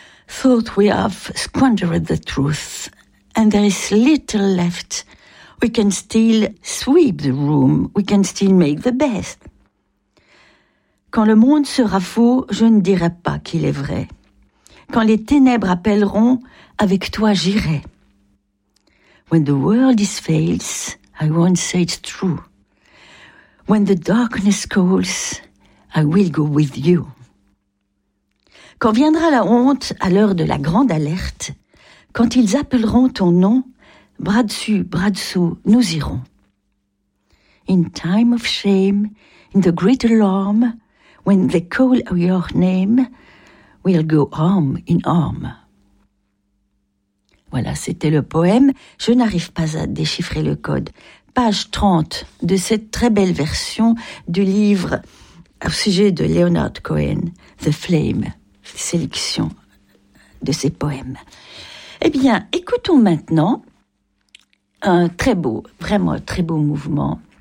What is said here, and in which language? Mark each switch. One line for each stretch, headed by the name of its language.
English: thought we have squandered the truth, and there is little left. We can still sweep the room, we can still make the best.
French: Quand le monde sera faux, je ne dirai pas qu'il est vrai. Quand les ténèbres appelleront, avec toi j'irai.
English: When the world is fails, I won't say it's true. When the darkness calls, I will go with you.
French: Quand viendra la honte à l'heure de la grande alerte, quand ils appelleront ton nom, bras dessous, nous irons.
English: In time of shame, in the great alarm, when they call your name, we'll go arm in arm.
French: Voilà, c'était le poème. Je n'arrive pas à déchiffrer le code. Page 30 de cette très belle version du livre au sujet de Leonard Cohen, The Flame, sélection de ses poèmes. Eh bien, écoutons maintenant un très beau, vraiment très beau mouvement.